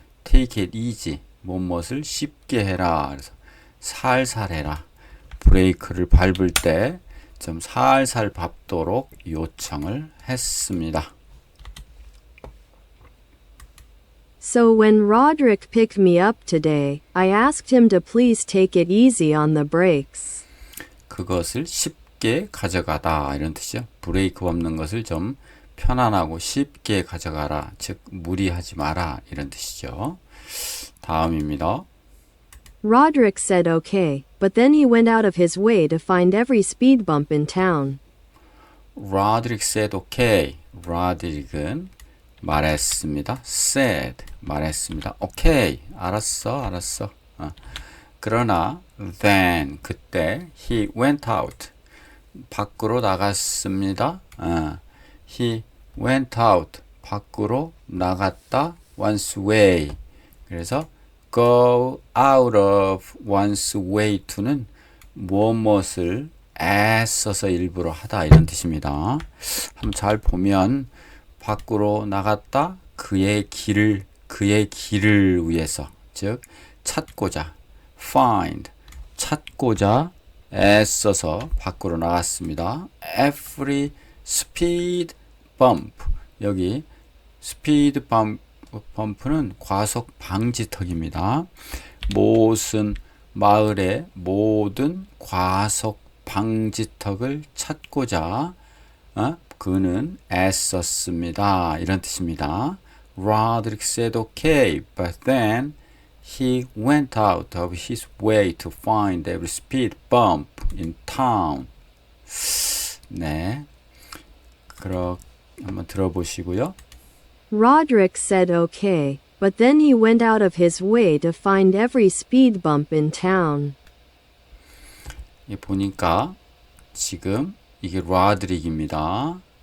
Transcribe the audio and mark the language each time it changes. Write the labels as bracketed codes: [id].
[en] take it easy, [ko] 무엇을 쉽게 해라, 그래서 살살 해라, 브레이크를 밟을 때 좀 살살 밟도록 요청을 했습니다. [en] So when Roderick picked me up today, I asked him to please take it easy on the brakes. [ko] 그것을 쉽게 가져가다, 이런 뜻이죠. 브레이크 밟는 것을 좀 편안하고 쉽게 가져가라, 즉 무리하지 마라, 이런 뜻이죠. 다음입니다. [en] Roderick said okay, but then he went out of his way to find every speed bump in town. Roderick said okay. [ko] Roderick은 말했습니다. said 말했습니다. okay. 알았어. 그러나 [en] then [ko] 그때 [en] he went out. [ko] 밖으로 나갔습니다. [en] he went out. [ko] 밖으로 나갔다. [en] one's way. [ko] 그래서 [en] go out of one's way to [ko] 는 무엇을 애써서 일부러 하다 이런 뜻입니다. 한번 잘 보면 밖으로 나갔다 그의 길을 위해서 즉 찾고자 find 찾고자 애써서 밖으로 나갔습니다. [en] Every speed bump [ko] 여기 speed bump는 과속 방지턱입니다. 무슨 마을의 모든 과속 방지턱을 찾고자 그는 애썼습니다. 이런 뜻입니다. [en] Roderick said okay, but then he went out of his way to find every speed bump in town. [ko] 네, 한번 들어보시고요. [en] Roderick said okay, but then he went out of his way to find every speed bump in town. [ko] 보니까 지금 이게 로드릭입니다.